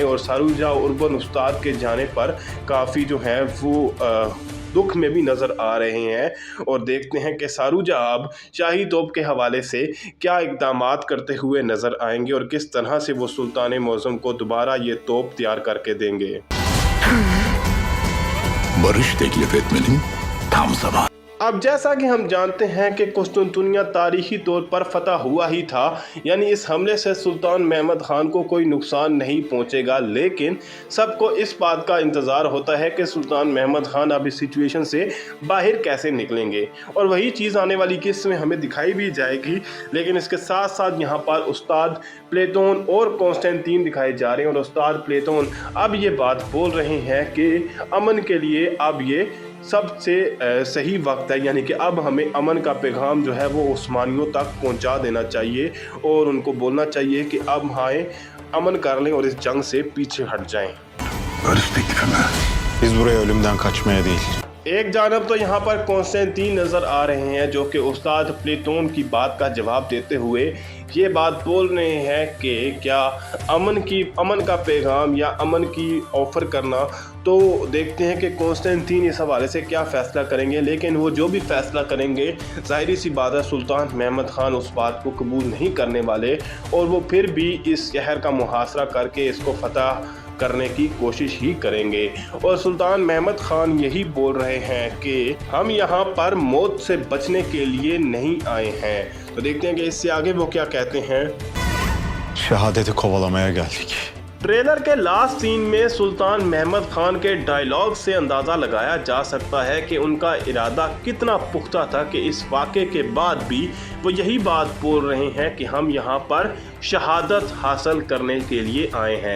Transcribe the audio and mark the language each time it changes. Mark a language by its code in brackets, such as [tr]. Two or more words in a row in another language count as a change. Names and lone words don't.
[ur] اور ساروجا اربن استاد کے جانے پر کافی جو ہے وہ دکھ میں بھی نظر آ رہے ہیں. اور دیکھتے ہیں کہ ساروجا اب شاہی توپ کے حوالے سے کیا اقدامات کرتے ہوئے نظر آئیں گے اور کس طرح سے وہ سلطان معظم کو دوبارہ یہ توپ تیار کر کے دیں گے. [tr] barış teklif etmenin tam zamanı. [ur] اب جیسا کہ ہم جانتے ہیں کہ قسطنطنیہ تاریخی طور پر فتح ہوا ہی تھا، یعنی اس حملے سے سلطان محمد خان کو کوئی نقصان نہیں پہنچے گا، لیکن سب کو اس بات کا انتظار ہوتا ہے کہ سلطان محمد خان اب اس سچویشن سے باہر کیسے نکلیں گے. اور وہی چیز آنے والی قسط میں ہمیں دکھائی بھی جائے گی۔ لیکن اس کے ساتھ ساتھ یہاں پر استاد پلاتون اور کونسٹنٹین دکھائے جا رہے ہیں. اور استاد پلاتون اب یہ بات بول رہے ہیں کہ امن کے لیے اب یہ سب سے صحیح وقت ہے، یعنی کہ اب ہمیں امن کا پیغام جو ہے وہ عثمانیوں تک پہنچا دینا چاہیے اور ان کو بولنا چاہیے کہ اب آئے امن کر لیں اور اس جنگ سے پیچھے ہٹ جائیں. [tr] Barış teklifime. Biz buraya ölümden kaçmaya değil, [ur] ایک جانب تو یہاں پر کونسٹنٹین نظر آ رہے ہیں جو کہ استاد پلاتون کی بات کا جواب دیتے ہوئے یہ بات بول رہے ہیں کہ کیا امن کا پیغام یا امن کی آفر کرنا. تو دیکھتے ہیں کہ کونسٹنٹین اس حوالے سے کیا فیصلہ کریں گے. لیکن وہ جو بھی فیصلہ کریں گے ظاہر سی بات ہے سلطان محمد خان اس بات کو قبول نہیں کرنے والے اور وہ پھر بھی اس شہر کا محاصرہ کر کے اس کو فتح کرنے کی کوشش ہی کریں گے. اور سلطان محمد خان یہی بول رہے ہیں کہ ہم یہاں پر موت سے بچنے کے لیے نہیں آئے ہیں. تو دیکھتے ہیں کہ اس سے آگے وہ کیا کہتے ہیں. [tr] şehadeti kovalamaya geldik. [ur] ٹریلر کے [en] last scene [ur] میں سلطان محمد خان کے ڈائیلاگ سے اندازہ لگایا جا سکتا ہے کہ ان کا ارادہ کتنا پختہ تھا کہ اس واقعے کے بعد بھی وہ یہی بات بول رہے ہیں کہ ہم یہاں پر شہادت حاصل کرنے کے لیے آئے ہیں.